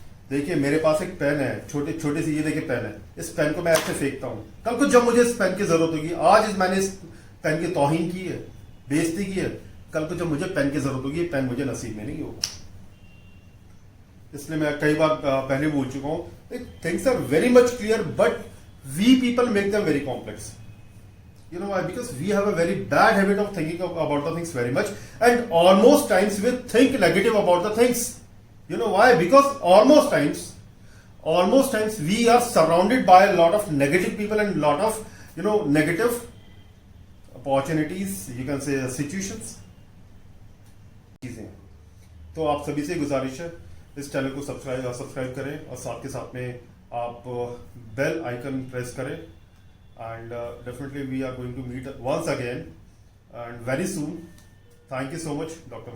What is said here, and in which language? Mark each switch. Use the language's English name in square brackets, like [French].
[Hindi] देखिए मेरे पास एक पेन है, छोटी सी, ये देखिए पेन है, इस पेन को मैं ऐसे फेंकता हूं, कल को जब मुझे इस पेन की जरूरत होगी, आज मैंने इस पेन की तौहीन की है, बेइज्जती की है, कल को जब मुझे पेन की जरूरत होगी, पेन मुझे नसीब में नहीं होगा। इसलिए मैं कई बार पहले बोल चुका हूं, [English] Things are very much clear but we people make them very complex. You know why? Because we have a very bad habit of thinking about the things very much, and almost times we think negative about the things. You know why? Because almost times we are surrounded by a lot of negative people and lot of negative opportunities. You can say situations. चीजें [Hindi] तो आप सभी से गुजारिश है इस channel को subscribe करें और साथ के साथ में आप बेल आइकन प्रेस करें [English] And definitely we are going to meet once again and very soon. Thank you so much doctor.